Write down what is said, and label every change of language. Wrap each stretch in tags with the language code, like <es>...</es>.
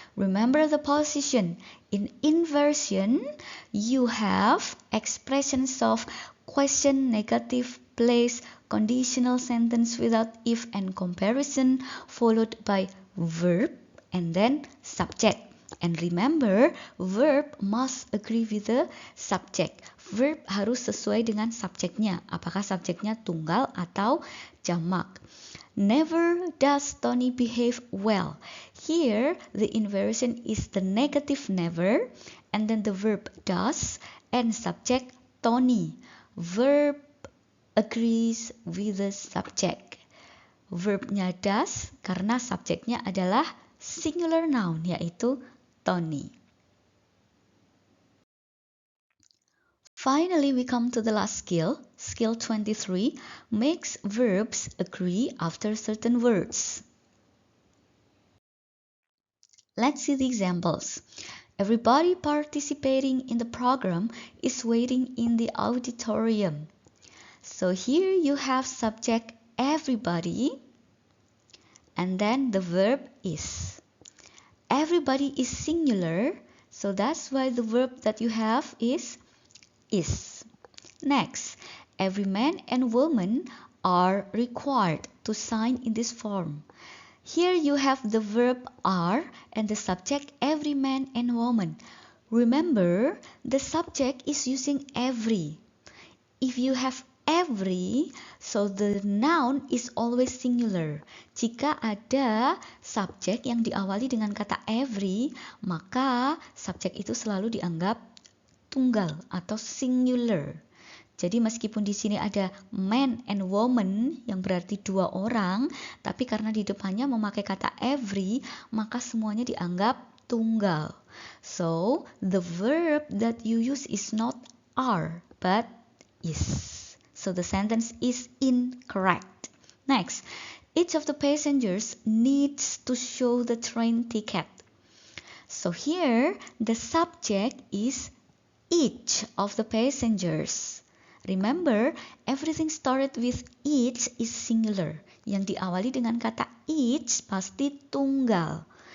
<en>Remember the position. In inversion you have expressions of question, negative, place, conditional sentence without if and comparison followed by verb and then subject. And remember, verb must agree with the subject.</en> <id>Verb harus sesuai dengan subjeknya. Apakah subjeknya tunggal atau jamak.</id> <en>Never does Tony behave well. Here, the inversion is the negative never, and then the verb does, and subject Tony. Verb agrees with the subject. Verbnya does karena subjeknya adalah singular noun, yaitu Tony. Finally, we come to the last skill. Skill 23 makes verbs agree after certain words. Let's see the examples. Everybody participating in the program is waiting in the auditorium. So here you have subject everybody and then the verb is. Everybody is singular, so that's why the verb that you have is. Next, every man and woman are required to sign in this form. Here you have the verb are and the subject every man and woman. Remember, the subject is using every. If you have every, so the noun is always singular.</en> <id>Jika ada subjek yang diawali dengan kata every, maka subjek itu selalu dianggap tunggal atau singular. Jadi meskipun di sini ada man and woman yang berarti dua orang, tapi karena di depannya memakai kata every, maka semuanya dianggap tunggal.</id> <en>So, the verb that you use is not are, but is. So the sentence is incorrect. Next, each of the passengers needs to show the train ticket. So here, the subject is each of the passengers. Remember, everything started with each is singular.</en> <id>Yang diawali dengan kata each pasti tunggal.</id>